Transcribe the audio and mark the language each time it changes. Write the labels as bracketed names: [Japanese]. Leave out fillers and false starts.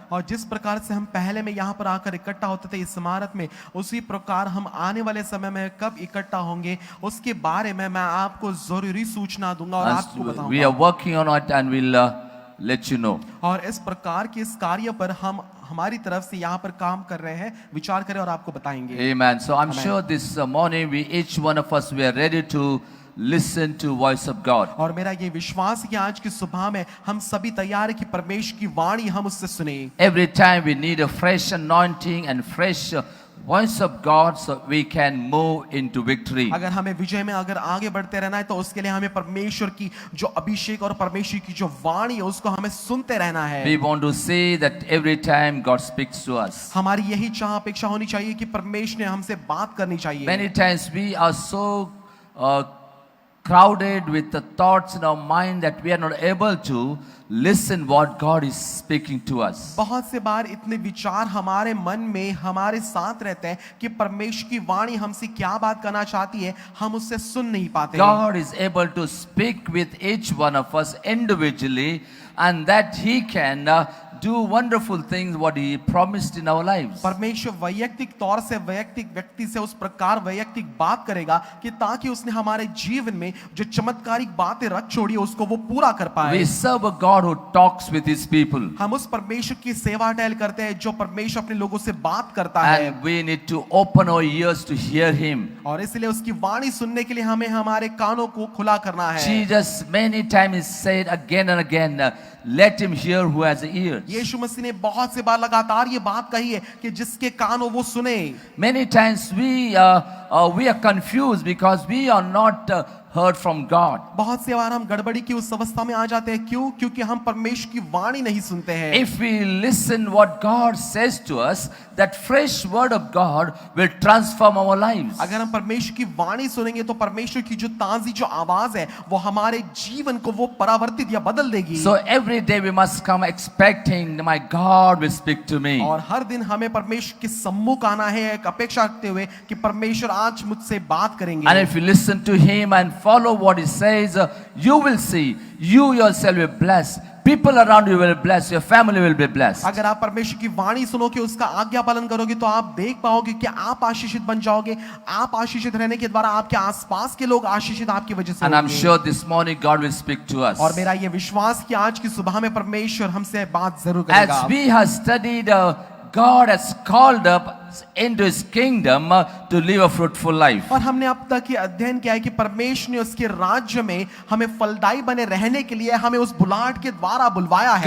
[Hindi] और जिस प्रकार से हम पहले में यहाँ पर आकर इकट्ठा होते थे इस इमारत में, उसी प्रकार हम आने वाले समय में कब इकट्ठा होंगे उसके बारे में मैं आपको जरूरी सूचना दूंगा और आपको [English] And [Hindi] बताऊंगा। [English] we are working on it and we'll let you know. [Hindi] और इस प्रकार के इस कार्य पर हम हमारी तरफ से यहाँ पर काम कर रहे हैं, विचार करें और आपको बताएंगे। [English] Amen. So I'm [Hindi] Amen. [English] sure this morning each one of us, we are ready to listen to voice of God. [Hindi] और मेरा ये विश्वास है कि आज की सुबह में हम सभी तैयार हैं कि परमेश्वर की वाणी हम उससे सुने। [English] Every time we need a fresh anointing and fresh voice of God, so we can move into victory. [Hindi] अगर हमें विजय में अगर आगे बढ़ते रहना है तो उसके लिए हमें परमेश्वर की जो अभिषेक और परमेश्वर की जो वाणी है उसको हमें सुनते रहना है। [English] We want to see that every time God speaks to us. [Hindi] हमारी यही चाह अपेक्षा होनी चाहिए कि परमेश्वर ने हमसे बात करनी चाहिए। [English] Many times we are so crowded with the thoughts in our mind that we are not able to listen what God is speaking to us. [Hindi] बहुत से बार इतने विचार हमारे मन में हमारे साथ रहते हैं कि परमेश्वर की वाणी हमसे क्या बात करना चाहती है, हम उससे सुन नहीं पाते। [English] God is able to speak with each one of us individually, and that He can do wonderful things what He promised in our lives. [Hindi] परमेश्वर वैयक्तिक तौर से वैयक्तिक व्यक्ति से उस प्रकार वैयक्तिक बात करेगा कि ताकि उसने हमारे जीवन में जो चमत्कारिक बातें रख छोड़ी है उसको वो पूरा कर पाए। [English] We serve a God who talks with His people, [Hindi] हम उस परमेश्वर की सेवा टहल करते हैं जो परमेश्वर अपने लोगों से बात करता है, [English] and we need to open our ears to hear Him. [Hindi] और इसलिए उसकी वाणी सुनने के लिए हमें हमारे कानों को खुला करना है। [English] Jesus many times said again and again, let him hear who has ears. [Hindi] यीशु मसीह ने बहुत से बार लगातार ये बात कही है कि जिसके कान हो वो सुने। [English] Many times we are confused because we are not heard from God. [Hindi] बहुत से बार हम गड़बड़ी की उस अवस्था में आ जाते हैं, क्यों? क्योंकि हम परमेश्वर की वाणी नहीं सुनते हैं। [English] If we listen what God says to us, that fresh word of God will transform our lives. [Hindi] अगर हम परमेश्वर की वाणी सुनेंगे तो परमेश्वर की जो ताजी जो आवाज है वो हमारे जीवन को वो परावर्तित या बदल देगी। [English] So every day we must come expecting my God will speak to me. [Hindi] और हर दिन हमें परमेश्वर के सम्मुख आना है एक अपेक्षा रखते हुए कि परमेश्वर आज मुझसे बात करेंगे। [English] And if you listen to him and follow what he says, you will see you yourself will be blessed. People around you will be blessed. Your family will be blessed. [Hindi] अगर आप परमेश्वर की वाणी सुनोगे, उसका आज्ञा पालन करोगे तो आप देख पाओगे कि आप आशीषित बन जाओगे। आप आशीषित रहने के द्वारा आपके आसपास के लोग आशीषित आपकी वजह से [English] And I'm [Hindi] होंगे। [English] sure this morning God will speak to us. [Hindi] और मेरा ये विश्वास कि आज की सुबह में परमेश्वर हमसे बात जरूर करेगा। [English] As we have studied, God has called up into His kingdom to live a fruitful life. [Hindi] और हमने अब तक ये अध्ययन किया है कि परमेश्वर ने उसके राज्य में हमें फलदायी बने रहने के लिए हमें उस बुलाहट के द्वारा बुलवाया है।